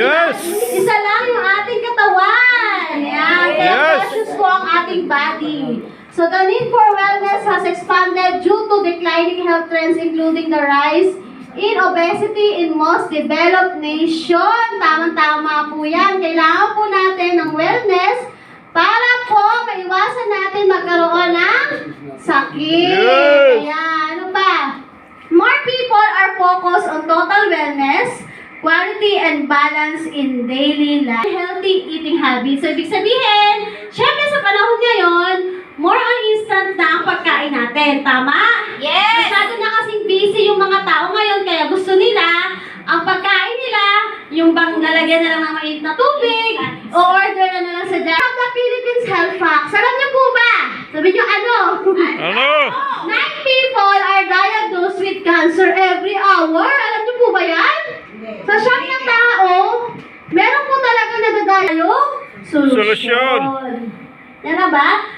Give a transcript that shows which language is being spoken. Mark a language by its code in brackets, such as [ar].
[en] Yes! [tl] isa lang yung ating katawan. Ayan, kaya [en] Yes! precious [tl] po ang ating body. [en] So, the need for wellness has expanded due to declining health trends including the rise in obesity in most developed nation. [tl] Tamang-tama po yan. Kailangan po natin ng wellness para po maiwasan natin magkaroon ng sakit. [en] Yes! [tl] Ayan, ano pa? [en] More people are focused on total wellness, quality and balance in daily life. Healthy eating habits. [tl] So, ibig sabihin, syempre sa panahon ngayon, [en] more on instant [tl] na ang pagkain natin. Tama? [en] Yes! [tl] Masyado na kasing busy yung mga tao ngayon, kaya gusto nila, ang pagkain nila, yung bang lalagyan na lang ng mainit na tubig, o order na lang sa dyan. [en] The Philippines Health Facts. [tl] Alam niyo po ba? Sabi niyo ano? Ano? [en] 9 people are diagnosed with cancer every hour. [tl] Alam niyo po ba yan? Sa siyam na tao, meron po talaga nadadayong solusyon. Yan na ba?